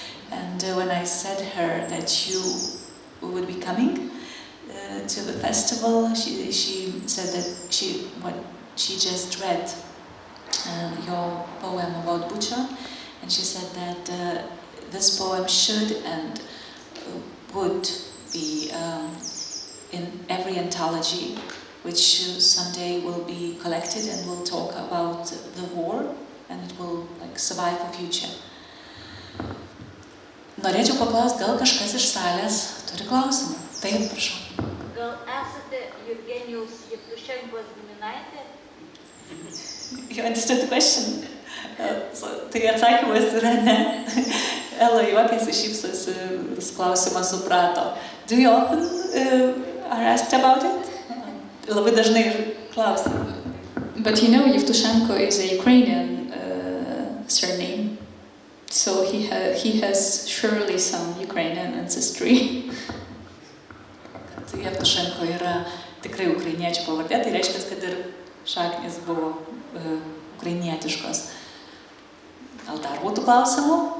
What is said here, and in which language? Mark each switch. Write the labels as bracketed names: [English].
[English] And when I said her that you would be coming to the festival, she said that she just read your poem about Bucha, and she said that this poem should and would be in every anthology, which someday will be collected and will talk about the war, and it will survive for future. [Lithuanian] Norėčiau paklausti, gal kažkas iš salės turi klausimą? Taip, prašau. Gal esate Jevgenijaus Jevtušenkos giminaitė? [English] You understood the question? [Lithuanian] Tai atsakymas yra ne. Ela juokėsi, šypsosi, klausimą suprato. [English] Do you often are asked about it? [Lithuanian] Labai dažnai klausia. [English] But you know, Jevtušenko is a Ukrainian surname, so he has surely some Ukrainian ancestry. [Lithuanian] Jevtušenko yra tikrai ukrainiečių pavardė, tai reiškia, kad ir šaknys buvo ukrainietiškos. Gal dar būtų klausimų?